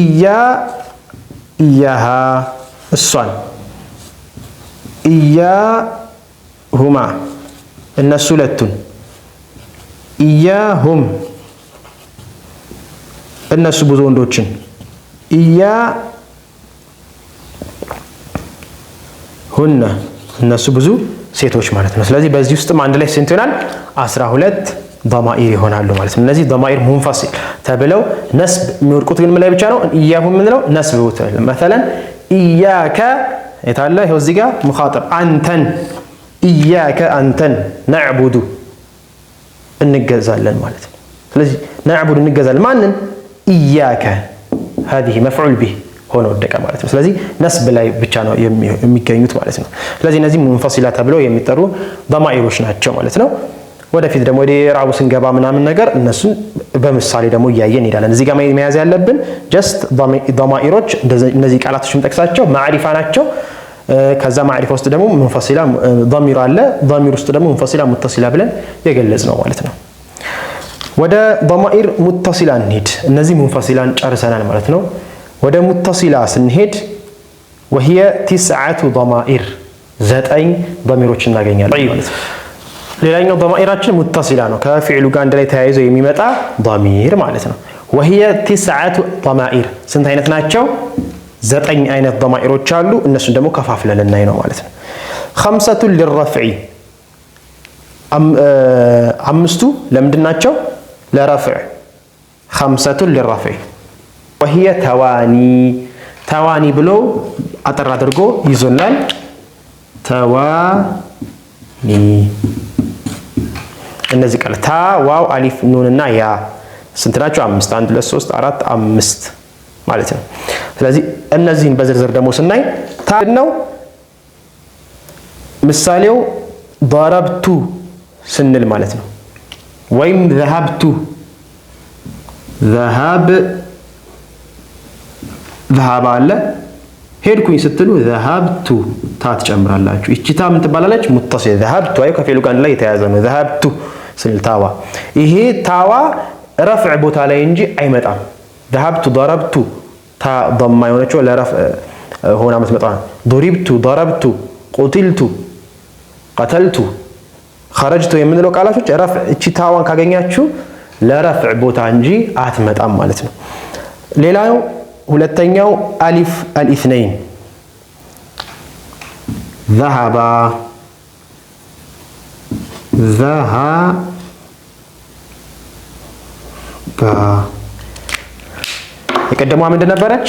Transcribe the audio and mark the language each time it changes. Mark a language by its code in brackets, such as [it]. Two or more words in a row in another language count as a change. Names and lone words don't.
[am] ኢያሃ እሷን፣ ኢያሁማ እነሱ ሁለቱን፣ ኢያሁም እነሱ ብዙ ወንዶችን፣ ኢያሁነ እነሱ ብዙ ሴቶች ማለት ነው። ስለዚህ በዚህ ውስጥም አንድ ላይ ስንት ይሆናል? 12 ضمائر ይሆናሉ ማለት ነው። እነዚህ [ar] ضمائر منفصل [am] ተብለው ነስብ የሚወድቁት ግን ምን ላይ ብቻ ነው? ኢያሁ የምንለው ነስብ ወተል مثلا ኢያከ የታለ ይኸው እዚህ ጋር ሙኻጠብ አንተን ኢያከ አንተን ነዕቡዱ እንገዛለን ማለት ነው። ስለዚህ ነዕቡዱ እንገዛለን ማንን? ኢያከ [ar] هذه مفعول به [am] ሆኖ ወደቀ ማለት ነው። ስለዚህ ነስብ ላይ ብቻ ነው የሚገኙት ማለት ነው። ስለዚህ እነዚህ ሙንፈሲላ ተብለው የሚጠሩ ضمائሮች ናቸው ማለት ነው። ወደፊት ደግሞ ወደ ኢዕራቡ ስንገባ ምናምን ነገር እነሱን በምሳሌ ደግሞ እያየን እንሄዳለን። እዚህ ጋር መያዝ ያለብን ጀስት ضمائሮች እነዚህ ቃላቶች የምጠቅሳቸው ማዕሪፋ ናቸው። ከዛ ማዕሪፋ ውስጥ ደግሞ ሙንፈሲላ ضمير አለ። ضمير ውስጥ ደግሞ [ar] منفصلة متصلة [am] ብለን የገለጽ ነው ማለት ነው። ወደ ضمائر ሙተሲላ እንሂድ። እነዚህ ሙንፈሲላን ጨርሰናል ማለት ነው። ወደ ሙተሲላ ስንሄድ [ar] وهي 9 ضمائر [am] 9 ضميሮች እናገኛለን ማለት ነው። ሌላኛው ضمائራችን ሙተሲላ ነው። ከፊዕሉ ጋር አንድ ላይ ተያይዞ የሚመጣ ضمير ማለት ነው። [ar] وهي 9 ضمائر [am] ስንት አይነት ናቸው? 9 አይነት ضمائሮች አሉ። እነሱን ደግሞ ከፋፍለን እናይ ነው ማለት ነው። 5 للرفع አምስቱ ለምንድን ናቸው? ለረፍዕ 5 [ar] للرفع وهي [am] ተዋኒ ብሎ አጠር አድርጎ ይዞናል። ተዋኒ እነዚህ ቃል ታ ዋው አሊፍ ኑን እና ያ ስንት ናቸው? 5 1 2 3 4 5 ማለት ነው። ስለዚህ እነዚህን በዝርዝር ደግሞ ስናይ ታ ነው። ምሳሌው ضربቱ ስንል ማለት ነው። ወይም [ar] ذهبت ذهب [am] አለ ሄድኩኝ ስትሉ ذهبቱ ታ ትጨምራላችሁ። እቺ ታ ምን ትባላለች? ሙተሲል ذهبቱ አይ ከፊሉ ጋር ላይ የተያዘ ነው። ذهبቱ ስንል ታዋ ይሄ ታዋ ረፍዕ ቦታ ላይ እንጂ አይመጣም። [ar] ذهبت ضربت [am] ታ ضم የሆነችው ለረፍዕ ሆና የምትመጣ [ar] ضربت ضربت قتلت قتلت خرجت [am] የምንለው ቃላቶች ረፍዕ እቺ ታዋን ካገኛችሁ ለረፍዕ ቦታ እንጂ አትመጣም ማለት ነው። ሌላው ሁለተኛው [ar] ألف الاثنين [am] ذهب የቀደሟ ምንድን ነበረች?